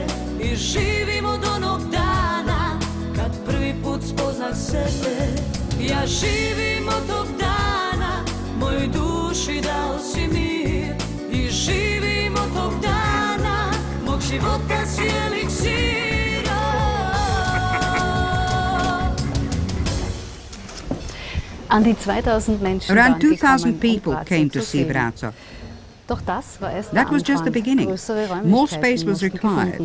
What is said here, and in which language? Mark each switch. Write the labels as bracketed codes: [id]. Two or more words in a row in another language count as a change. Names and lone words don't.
[hr] I živim od onog dana, kad prvi put spoznah sebe. Ja živim od tog dana, moj duši dao si mir. I živim od tog dana, mog života si eliksir. [de] An die 2000 Menschen [en] Around 2,000 people came to see Braco. That was just the beginning. More space was required.